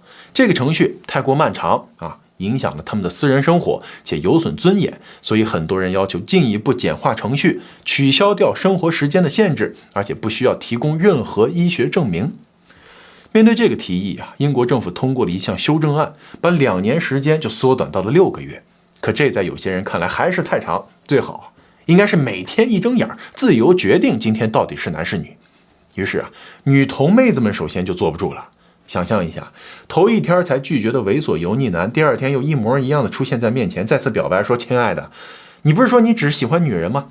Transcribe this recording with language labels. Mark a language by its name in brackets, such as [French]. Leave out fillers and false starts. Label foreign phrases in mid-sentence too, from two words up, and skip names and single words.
[Chinese] 這個程序太過漫長啊，影響了他們的私人生活，且有損尊嚴，所以很多人要求進一步簡化程序，取消掉生活時間的限制，而且不需要提供任何醫學證明。面对这個提議啊，英國政府通過了一項修正案，把2年時間就縮短到了6個月。可這在有些人看來還是太長，最好應該是每天一睜眼自由決定今天到底是男是女。於是啊，女同妹子們首先就坐不住了。想象一下，頭一天才拒絕的猥瑣油膩男，第二天又一模一樣的出現在面前，再次表白說：“親愛的，你不是說你只喜歡女人嗎？